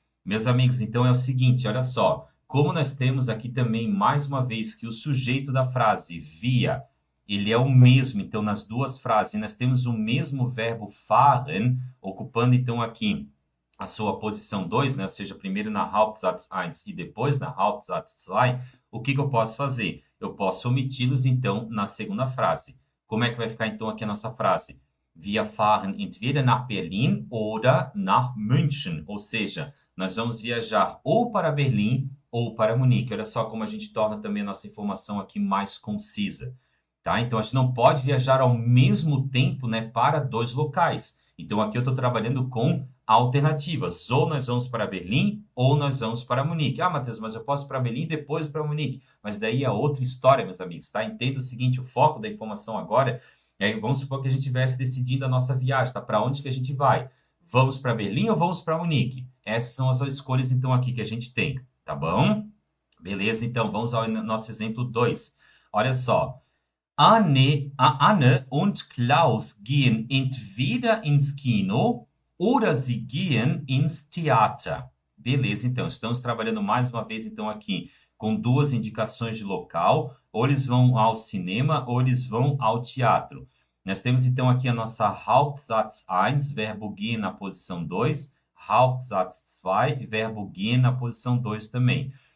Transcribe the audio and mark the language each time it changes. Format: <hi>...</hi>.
<pt>Meus amigos, então é o seguinte, olha só, como nós temos aqui também, mais uma vez, que o sujeito da frase, via, ele é o mesmo, então, nas duas frases, e nós temos o mesmo verbo fahren, ocupando, então, aqui a sua posição 2, né? Ou seja, primeiro na Hauptsatz 1 e depois na Hauptsatz 2, o que eu posso fazer? Eu posso omiti-los, então, na segunda frase. Como é que vai ficar, então, aqui a nossa frase?</pt> <de>Wir fahren entweder nach Berlin oder nach München.</de> <pt>Ou seja, nós vamos viajar ou para Berlim ou para Munique. Olha só como a gente torna também a nossa informação aqui mais concisa. Tá? Então, a gente não pode viajar ao mesmo tempo, né, para dois locais. Então, aqui eu estou trabalhando com alternativas. Ou nós vamos para Berlim, ou nós vamos para Munique. Ah, Matheus, mas eu posso ir para Berlim e depois para Munique. Mas daí é outra história, meus amigos, tá? Entenda o seguinte, o foco da informação agora é, vamos supor que a gente estivesse decidindo a nossa viagem, tá? Para onde que a gente vai? Vamos para Berlim ou vamos para Munique? Essas são as escolhas, então, aqui que a gente tem. Tá bom? Beleza, então vamos ao nosso exemplo 2. Olha só.</pt> <de>Anne und Klaus gehen entweder ins Kino oder sie gehen ins Theater.</de> <pt>Beleza, então, estamos trabalhando mais uma vez, então, aqui com duas indicações de local, ou eles vão ao cinema, ou eles vão ao teatro. Nós temos, então, aqui a nossa Hauptsatz 1, verbo gehen na posição 2, Hauptsatz 2, verbo gehen na posição 2 também.</pt>